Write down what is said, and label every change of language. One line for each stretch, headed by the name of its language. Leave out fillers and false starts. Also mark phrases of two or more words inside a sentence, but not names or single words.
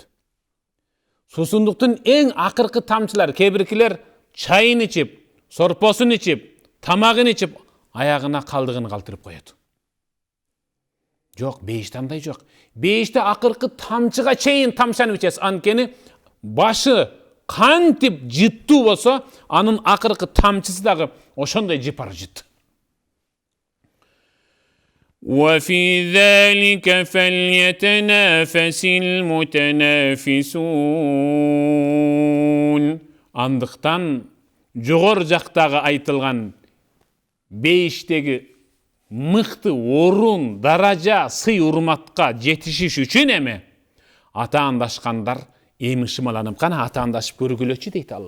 Kyrgyz: Суусундуктун эң акыркы тамчылары, кебиркилер чайын ичип, сорпосун ичип, тамагын ичип, аягына калдыгын калтырып коет. Жок, бейиште андай жок. Бейиште акыркы тамчыга чейин тамшанып ичесиз. Анткени башы кантип жыттуу болсо, анын акыркы тамчысы дагы ошондой жыпар жыт.
Arabic: وفي ذلك فليتنافس المتنافسون.
Kyrgyz: Андыктан жогор жактагы айтылган бейиштеги мыкты орун, даража, сый урматка жетишиш үчүн эме атаандашкандар эми шымаланып кана атаандашып көргүлөчү дейт Алла.